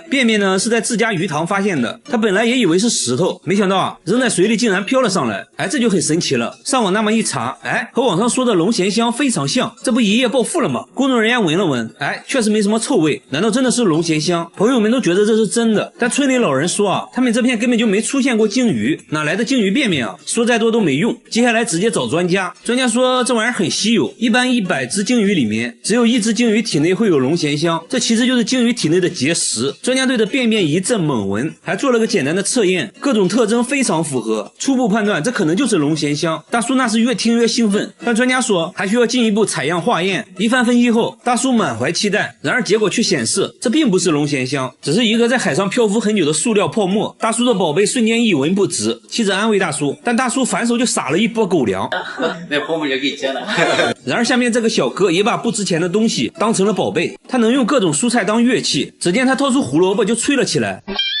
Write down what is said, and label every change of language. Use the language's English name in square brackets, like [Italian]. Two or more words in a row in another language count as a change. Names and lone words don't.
[Chinese] 便便呢是在自家魚塘發現的，他本來也以為是石頭，沒想到扔在水裡竟然飄了上來，這就很神奇了。上網那麼一查，和網上說的龍涎香非常像，這不一夜暴富了嗎？工作人員聞了聞，確實沒什麼臭味，難道真的是龍涎香？朋友們都覺得這是真的，但村裡老人說他們這片根本就沒出現過鯨魚，哪來的鯨魚便便啊？說再多都沒用，接下來直接找專家。專家說這玩意兒很稀有，一般100隻鯨魚裡面只有1隻鯨魚體內會有龍涎香，這其實就是鯨魚體內的結石。專家对着便便一陣猛聞，還做了個簡單的測驗，各種特徵非常符合，初步判斷這可能就是龍涎香。大叔那是越聽越興奮，但專家說還需要進一步採樣化驗。一番分析後，大叔滿懷期待，然而結果卻顯示這並不是龍涎香，只是一個在海上漂浮很久的塑料泡沫。大叔的寶貝瞬間一文不值，妻子安慰大叔，但大叔反手就撒了一波狗糧。那泡沫就給接了。然而下面這個小哥也把不值錢的東西當成了寶貝，他能用各種蔬菜當樂器，只見他掏出胡蘿蔔就吹了起來。